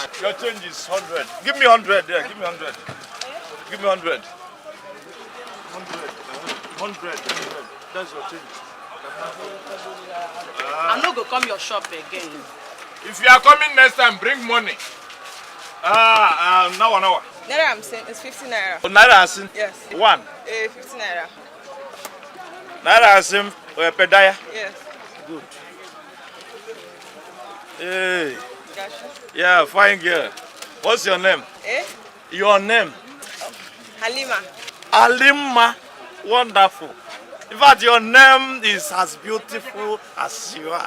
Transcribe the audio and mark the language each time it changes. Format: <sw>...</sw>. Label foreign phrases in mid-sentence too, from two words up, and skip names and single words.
<en>Your change is 100. Give me 100, yeah, give me 100. Give me 100. 100. That's your change. I'm not going to come your shop again. If you are coming next time, bring money. Now. Naira I'm saying it's 50 naira. Oh, Naira Asim? Yes. One. 50 naira. Naira Asim, Pedaya? Yes. Good. Hey. Gotcha. Yeah, fine girl. What's your name? Your name? Halima. Halima. Wonderful. In fact, your name is as beautiful as you are.</en>